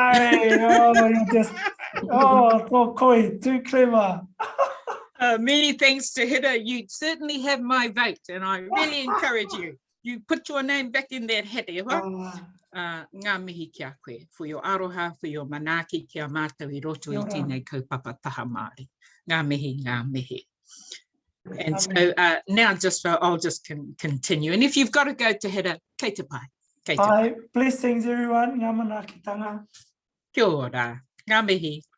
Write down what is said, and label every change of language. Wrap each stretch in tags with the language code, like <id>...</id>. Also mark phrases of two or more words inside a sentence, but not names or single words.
<en>Oh, koi, too clever. Many thanks to Hira. You certainly have my vote, and I really encourage you. You put your name back in that hat,</en> <mi>ngā mihi kia koe,</mi> <en>for your</en> <mi>aroha,</mi> <en>for your</en> <mi>manaki kia mātou I roto I tēnei kaupapa Taha Māori. Ngā mihi, ngā mihi.</mi> <en>And so now I'll just continue. And if you've got to go to Hira,</en> <mi>kei te pai.</mi> <en>Hi, blessings everyone.</en> <mi>Ngā manakitanga. Kia ora, ngā mihi.</mi>